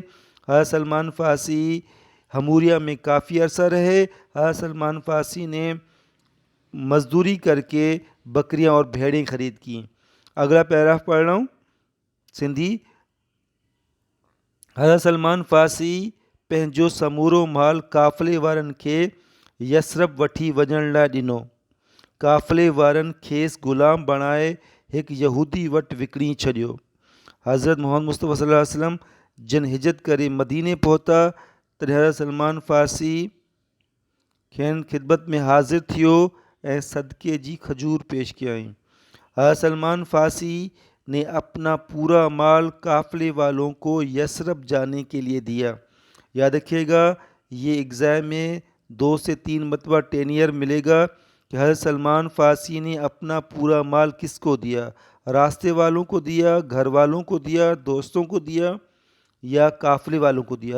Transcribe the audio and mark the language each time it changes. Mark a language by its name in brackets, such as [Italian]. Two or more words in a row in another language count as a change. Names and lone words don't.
[Urdu] حضرت سلمان فارسی ہموریا میں کافی عرصہ رہے. حضرت سلمان فارسی نے مزدوری کر کے بکریاں اور بھیڑیں خرید کیں. اگلا پیراگراف پڑھ رہا ہوں سندھی. [Sindhi] حضرت سلمان فارسی पंहिंजो समूरो माल काफ़िले वारनि खे यसरब वठी वञण लाइ ॾिनो. काफ़िले वारनि खेसि ग़ुलाम बणाए हिकु यहूदी वटि विकिणी छॾियो. हज़रत मोहम्मद मुस्तफ़ा [Arabic] صلى الله عليه وسلم [Sindhi] जन हिजत करे मदीने पहुता तॾहिं हज़रत सलमान फ़ारसी खेनि ख़िदमत में हाज़िर थियो ऐं सदक़े जी खजूर पेश कयाईं. [Urdu] حضرت سلمان فارسی نے اپنا پورا مال قافلے والوں کو یثرب جانے کے لیے دیا. یاد رکھیے گا یہ ایگزام میں 2 سے 3 مرتبہ ٹینیئر ملے گا کہ حضرت سلمان فارسی نے اپنا پورا مال کس کو دیا? راستے والوں کو دیا، گھر والوں کو دیا، دوستوں کو دیا یا قافلے والوں کو دیا?